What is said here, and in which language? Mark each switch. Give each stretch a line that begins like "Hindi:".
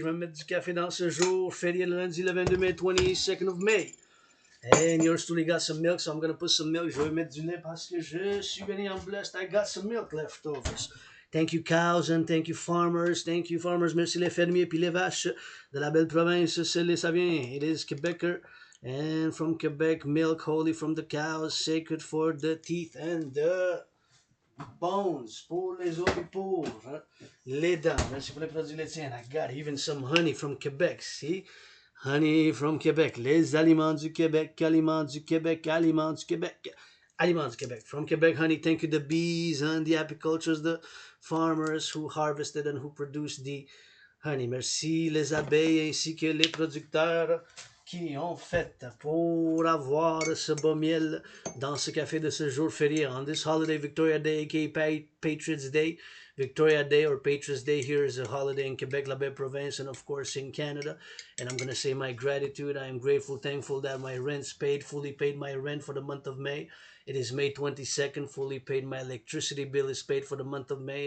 French: Je vais mettre du café dans ce jour férié le lundi le 22 mai,
English: 22nd of May. And yours truly got some milk, so I'm gonna put some milk.
French: Je vais mettre du lait parce que je suis béni en blessed.
English: I got some milk leftovers. Thank you cows and thank you farmers. Thank you farmers.
French: Merci les fermiers puis les vaches de la belle province. Ça vient.
English: It is Quebecer. And from Quebec, milk holy from the cows, sacred for the teeth and the bones.
French: Pour les os et pour les dents. Merci pour les produits laitiers.
English: And I got even some honey from Quebec. See? Honey from Quebec.
French: Les aliments du Québec. Aliments du Québec. Aliments du Québec. Aliments du Québec.
English: From Quebec, honey. Thank you, the bees and the apicultures, the farmers who harvested and who produced the honey.
French: Merci les abeilles ainsi que les producteurs qui ont fait pour avoir ce beau miel dans ce café de ce jour férié.
English: On this holiday, Victoria Day, aka Patriots Day. Victoria Day or Patriots Day here is a holiday in Quebec, la belle province, and of course in Canada. And I'm going to say my gratitude. I am grateful, thankful that my rent's paid, fully paid my rent for the month of May. It is May 22nd, fully paid. My electricity bill is paid for the month of May.